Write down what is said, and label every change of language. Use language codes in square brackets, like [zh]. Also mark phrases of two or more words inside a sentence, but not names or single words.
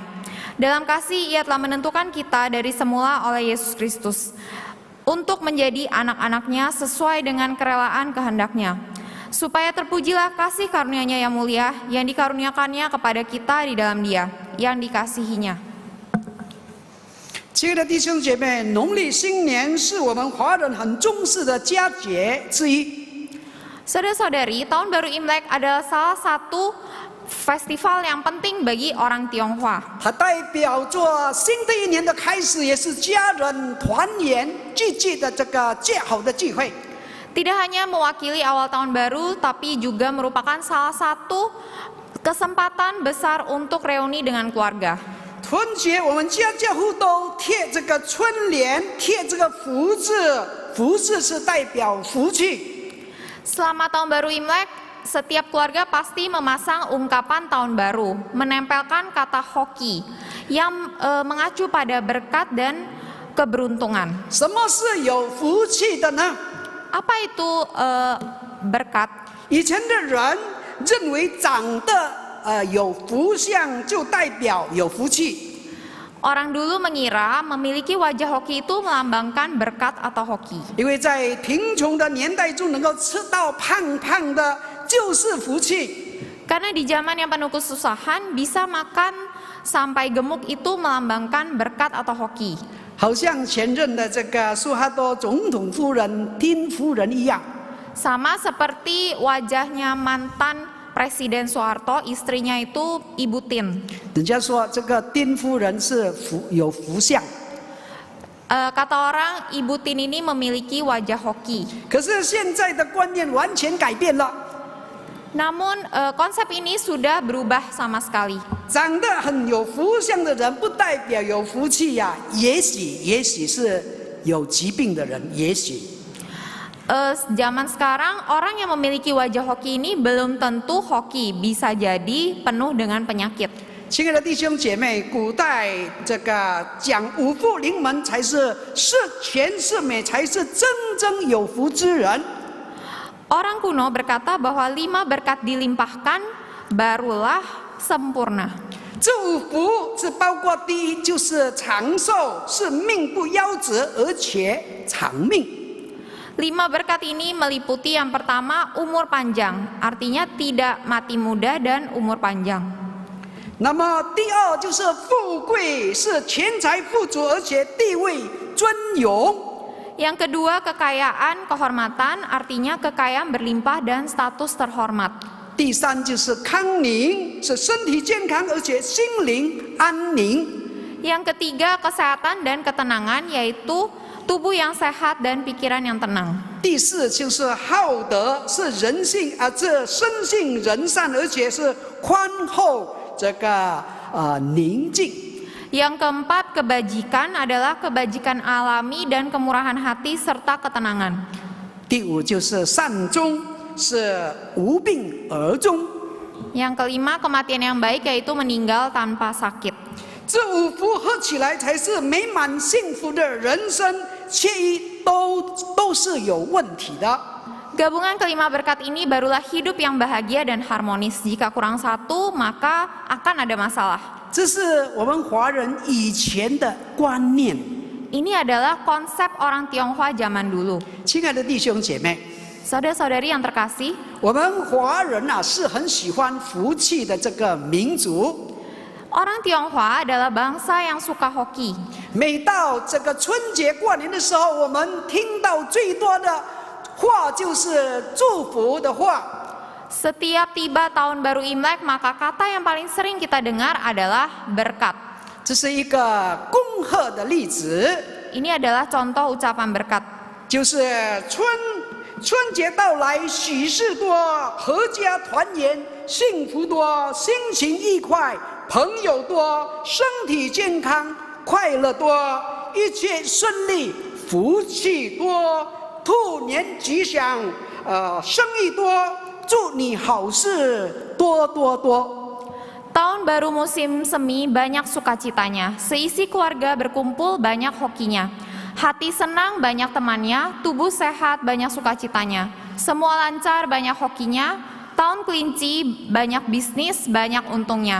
[id] Dalam kasih Ia telah menentukan kita dari semula oleh Yesus Kristus, untuk menjadi anak-anak-Nya sesuai dengan kerelaan kehendak-Nya, supaya terpujilah kasih karunia-Nya yang mulia, yang dikaruniakannya kepada kita di dalam Dia, yang dikasihi-Nya. [zh] 亲爱的弟兄姐妹，农历新年是我们华人很重视的佳节之一。 [id] Saudara-saudari, tahun baru Imlek adalah salah satu festival yang penting bagi orang Tionghoa. [zh] 它代表着新的一年的开始，也是家人团圆聚集的这个最好的聚会。 [id] Tidak hanya mewakili awal tahun baru, tapi juga merupakan salah satu kesempatan besar untuk reuni dengan keluarga. [zh] 春节我们家家户都贴这个春联，贴这个福字，福字是代表福气。 [id] Selama tahun baru Imlek, setiap keluarga pasti memasang ungkapan tahun baru, menempelkan kata hoki yang mengacu pada berkat dan keberuntungan. [zh] 什么是有福气的呢？ [id] Apa itu berkat? [zh] 以前的人认为长得有福相就代表有福气。 [id] Orang dulu mengira memiliki wajah hoki itu melambangkan berkat atau hoki. [zh] 因为在贫穷的年代中能够吃到胖胖的，就是福气。 [id] Karena di zaman yang penuh kesusahan, bisa makan sampai gemuk itu melambangkan berkat atau hoki. [zh] 好像前任的这个苏哈多总统夫人丁夫人一样。 [id] Sama seperti wajahnya mantan Presiden Soeharto, istrinya itu Ibu Tin. [zh] 人家说这个丁夫人是有福相。 [id] Kata orang, Ibu Tin ini memiliki wajah hoki. [zh] 可是现在的观念完全改变了， [id] Namun konsep ini sudah berubah sama sekali. [zh] 长得很有福相的人不代表有福气呀、也许是有疾病的人，也许。 [id] Zaman sekarang orang yang memiliki wajah hoki ini belum tentu hoki, bisa jadi penuh dengan penyakit. [zh] 亲爱的弟兄姐妹，古代这个讲五福临门才是全是美，才是真正有福之人。 [id] Orang kuno berkata bahwa 5 berkat dilimpahkan barulah sempurna. [zh] 这五福是包括第一就是长寿，是命不夭折，而且长命。 [id] 5 berkat ini meliputi yang pertama umur panjang, artinya tidak mati muda dan umur panjang. [zh] 那么第二就是富贵，是钱财富足，而且地位尊荣。 [id] Yang kedua kekayaan, kehormatan, artinya kekayaan berlimpah dan status terhormat. [zh] 第三就是康宁，是身体健康，而且心灵安宁。 [id] Yang ketiga kesehatan dan ketenangan, yaitu tubuh yang sehat dan pikiran yang tenang. [zh] 第四就是好德，是人性这生性仁善，而且是宽厚，这个宁静。 [id] Yang keempat kebajikan adalah kebajikan alami dan kemurahan hati serta ketenangan. [zh] 第五就是善终，是无病而终。 [id] Yang kelima kematian yang baik, yaitu meninggal tanpa sakit. [zh] 这五福合起来才是美满幸福的人生，其余都是有问题的。 [id] Gabungan kelima berkat ini barulah hidup yang bahagia dan harmonis. Jika kurang satu, maka akan ada masalah. [zh] 这是我们华人以前的观念。 [id] Ini adalah konsep orang Tionghoa zaman dulu. [zh] 亲爱的弟兄姐妹， [id] Saudara-saudari yang terkasih, [zh] 我们华人是很喜欢福气的这个民族。 [id] orang Tionghoa adalah bangsa yang suka hoki. [zh] 每到这个春节过年的时候，我们听到最多的话就是祝福的话。 [id] Setiap tiba tahun baru Imlek, maka kata yang paling sering kita dengar adalah berkat. [zh] 这是一个恭贺的例子， [id] Ini adalah contoh ucapan berkat. [zh] 就是春节到来，喜事多，阖家团圆，幸福多，心情愉快，朋友多，身体健康，快乐多，一切顺利，福气多，兔年吉祥，生意多，祝你好事多多多。 [id] Tahun baru musim semi banyak sukacitanya. Seisi keluarga berkumpul banyak hokinya. Hati senang banyak temannya, tubuh sehat banyak sukacitanya. Semua lancar banyak hokinya. Tahun kelinci banyak bisnis banyak untungnya.